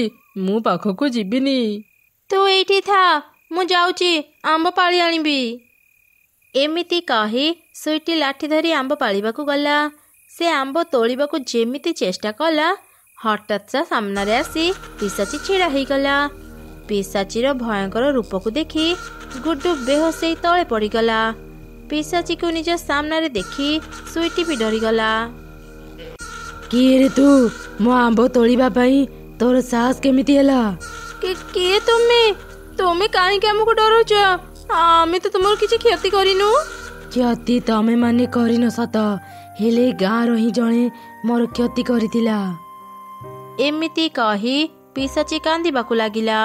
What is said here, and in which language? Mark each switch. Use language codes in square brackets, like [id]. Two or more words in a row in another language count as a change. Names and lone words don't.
[or] ମୁ ପାଖକୁ ଯିବିନି। ତୁ ଏଠି ଥା, ମୁ ଯାଉଛି ଆମ୍ବ ପାଳି ଆଣିବି। ଏମିତି କହି ସୁଇଟି ଲାଠି ଧରି ଆମ୍ବ ପାଳିବାକୁ ଗଲା। ସେ ଆମ୍ବ ତୋଳିବାକୁ ଯେମିତି ଚେଷ୍ଟା କଲା, ହଠାତ୍ ତା ସାମନାରେ ଆସି ପିଶାଚୀ ଛିଡ଼ା ହୋଇ ଗଲା। ପିଶାଚୀର ଭୟଙ୍କର ରୂପ କୁ ଦେଖି ଗୁଡ୍ଡୁ ବେହୋଶ ହୋଇ ତଳେ ପଡ଼ିଗଲା। ପିଶାଚୀ କୁ ନିଜ ସାମନାରେ ଦେଖି ସୁଇଟି ଭି ଡରିଗଲା। କିଏ ରେ ତୁ, ମୋ ଆମ୍ବ ତୋଳିବା ପାଇଁ ତୋର ସାହସ କେମିତି ହେଲା? କିଏ ତୁମେ? ତୁମେ କାହିଁକି ଆମକୁ ଡରଉଛ? ଆମେ ତ ତୁମର କିଛି କ୍ଷତି କରିନୁ। କ୍ଷତି ତମେ ମାନେ କରିନ ସତ, ହେଲେ ଗାଁର ହିଁ ଜଣେ ମୋର କ୍ଷତି କରିଥିଲା। ଏମିତି କହି ପିଶାଚି କାନ୍ଦିବାକୁ ଲାଗିଲା।